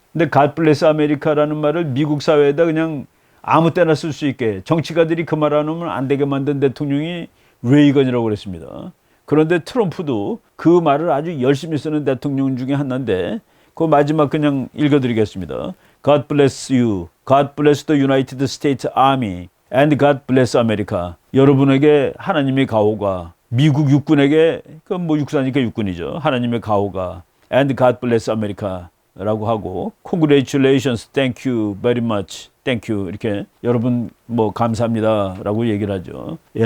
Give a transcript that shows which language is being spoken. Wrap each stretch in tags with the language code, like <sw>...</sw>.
<ko>근데</ko> <en>God bless America</en> <ko>라는 말을 미국 사회에다 그냥 아무 때나 쓸 수 있게 정치가들이 그 말 안 하면 안 되게 만든 대통령이 레이건이라고 그랬습니다. 그런데 트럼프도 그 말을 아주 열심히 쓰는 대통령 중에 하나인데 그 마지막 그냥 읽어드리겠습니다.</ko> <en>God bless you. God bless the United States Army. And God bless America.</en> <ko>여러분에게 하나님의 가호가 미국 육군에게 그 뭐 육사니까 육군이죠. 하나님의 가호가</ko> <en>And God bless America</en> <ko>라고 하고</ko> <en>Congratulations, thank you very much, thank you</en> <ko>이렇게 여러분 뭐 감사합니다 라고 얘기를 하죠.</ko>